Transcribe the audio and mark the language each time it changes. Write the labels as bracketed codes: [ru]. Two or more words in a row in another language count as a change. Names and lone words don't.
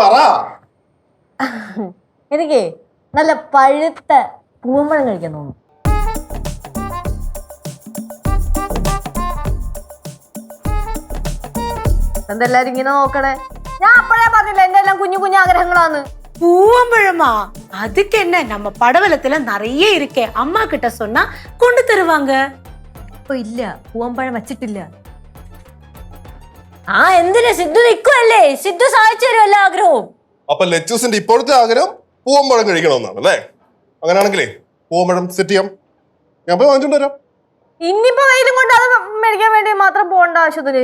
[ml] എനിക്ക് നല്ല പഴുത്ത പൂവമ്പഴം കഴിക്കാൻ തോന്നുന്നു. എന്തെല്ലാരും ഇങ്ങനെ നോക്കണേ? ഞാൻ അപ്പഴേ പറഞ്ഞില്ല എന്റെ എല്ലാം കുഞ്ഞു കുഞ്ഞു ആഗ്രഹങ്ങളാണ്. [ta] பூவம்பழமா? அதுக்கு என்ன, நம்ம படவலத்துல நிறைய இருக்கே, அம்மா கிட்ட சொன்னா கொண்டு தருவாங்க. [ml] ഇപ്പൊ ഇല്ല, പൂവമ്പഴം വച്ചിട്ടില്ല. ആ എന്തിനാ, സിദ്ധു നിൽക്കുവല്ലേ, സിദ്ധു സാധിച്ചു തരും എല്ലാ ആഗ്രഹവും. അപ്പൊ ലച്ചൂസിന്റെ ഇപ്പോഴത്തെ ആഗ്രഹം പൂവമ്പഴം കഴിക്കണമെന്നാണ് അല്ലേ? അങ്ങനെയാണെങ്കിലേ പൂവമ്പഴം സെറ്റ് ചെയ്യാം, ഞാൻ പോയി വാങ്ങിച്ചോണ്ട് വരാം. ഇനിയിപ്പോ വെയിലും കൊണ്ട് അത് മേടിക്കാൻ വേണ്ടി മാത്രം പോകേണ്ട ആവശ്യത്തില്ല.